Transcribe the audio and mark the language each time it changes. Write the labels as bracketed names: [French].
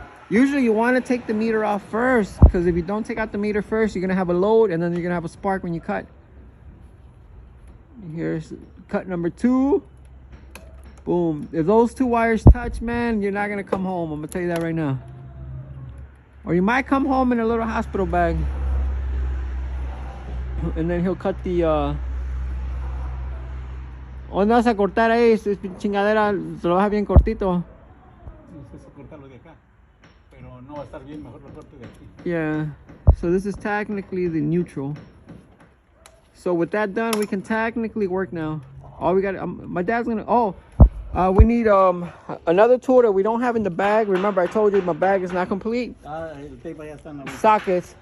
[English] Usually you want to take the meter off first, because if you don't take out the meter first, you're gonna have a load, and then you're gonna have a spark when you cut. Here's cut number 2. Boom. If those 2 wires touch, man, you're not gonna come home. I'm gonna tell you that right now. Or you might come home in a little hospital bag. And then he'll cut the [Spanish] ¿Dónde vas a cortar ahí? Chingadera, se lo vas bien cortito. Necesito cortarlo de acá. Pero no va a estar bien, mejor lo corto de aquí. [English] Yeah. So this is technically the neutral. So with that done, we can technically work now. All we got, my dad's gonna, we need another tool that we don't have in the bag. Remember I told you my bag is not complete. [Spanish] El tape ya está en la [English] Sockets.